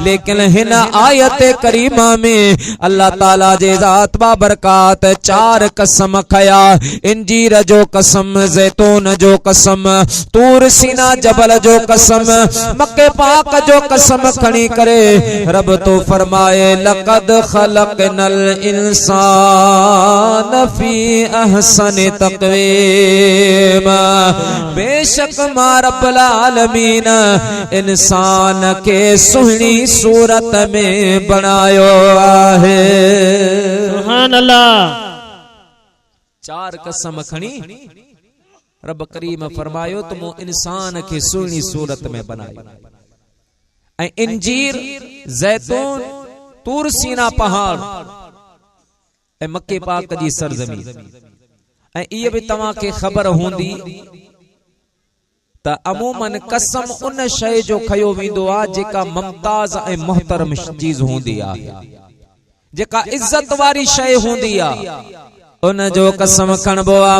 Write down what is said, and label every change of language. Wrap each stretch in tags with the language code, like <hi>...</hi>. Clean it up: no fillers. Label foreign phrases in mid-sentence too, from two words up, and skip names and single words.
<sd>लेकिन हिन आयत करीमा में अल्लाह ताला जे ज़ात बाबरकात 4 कसम खया। इंजीर जो कसम, ज़ैतून जो कसम, तूर सीना जबल जो कसम, मक्के पाक जो कसम खणी करे रब तो फरमाए</sd> <ar>لقد خلقنا الإنسان في أحسن تقويم.</ar> <sd>बेशक मां रब्बुल आलमीन इंसान के सुहिणी सूरत में बनायो आहे।</sd> <ar>سبحان الله.</ar> <sd>4 कसम खणी रब करीम फरमायो तो मो इंसान के सुहिणी सूरत में बनायो। ऐं इंजीर, ज़ैतून, तूर सीना पहाड़ ऐं मक्के पाक जी सरज़मीन। ऐं इहे भी तव्हां खे ख़बर हूंदी त अमूमन कसम उन शइ जो खयो वेंदो आहे जेका मुमताज़ ऐं मुहतरम चीज़ हूंदी आहे, जेका इज्जत वारी शइ हूंदी आहे, उन जो कसम खणबो आ।</sd>